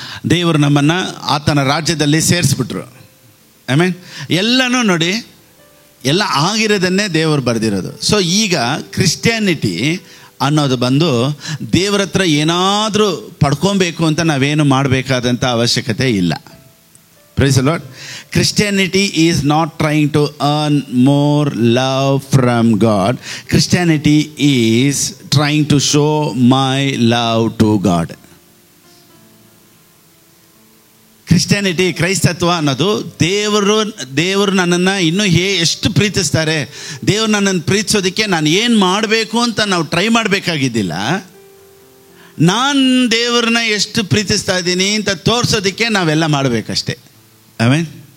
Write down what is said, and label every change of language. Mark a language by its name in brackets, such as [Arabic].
[Kannada] ದೇವರು ನಮ್ಮನ್ನು ಆತನ ರಾಜ್ಯದಲ್ಲಿ ಸೇರಿಸ್ಬಿಟ್ರು. ಆಮೇನ್. ಎಲ್ಲನೂ ನೋಡಿ, ಎಲ್ಲ ಆಗಿರೋದನ್ನೇ ದೇವರು ಬರೆದಿರೋದು. ಸೊ ಈಗ ಕ್ರಿಸ್ಟಿಯಾನಿಟಿ ಅನ್ನೋದು ಬಂದು ದೇವರ ಹತ್ರ ಏನಾದರೂ ಪಡ್ಕೊಬೇಕು ಅಂತ ನಾವೇನು ಮಾಡಬೇಕಾದಂಥ ಅವಶ್ಯಕತೆ ಇಲ್ಲ. [English] Praise the Lord. Christianity is not trying to earn more love from God. Christianity is trying to show my love to God. [Kannada] Christianity, ಕ್ರೈಸ್ತತ್ವ ಅನ್ನೋದು ದೇವರು ನನ್ನನ್ನು ಇನ್ನೂ ಎಷ್ಟು ಪ್ರೀತಿಸ್ತಾರೆ, ದೇವರು ನನ್ನನ್ನು ಪ್ರೀತಿಸೋದಕ್ಕೆ ನಾನು ಏನು ಮಾಡಬೇಕು ಅಂತ ನಾವು ಟ್ರೈ ಮಾಡಬೇಕಾಗಿದ್ದಿಲ್ಲ. ನಾನು ದೇವ್ರನ್ನ ಎಷ್ಟು ಪ್ರೀತಿಸ್ತಾ ಇದ್ದೀನಿ ಅಂತ ತೋರಿಸೋದಕ್ಕೆ ನಾವೆಲ್ಲ ಮಾಡಬೇಕಷ್ಟೆ. ಆಮೇನ್.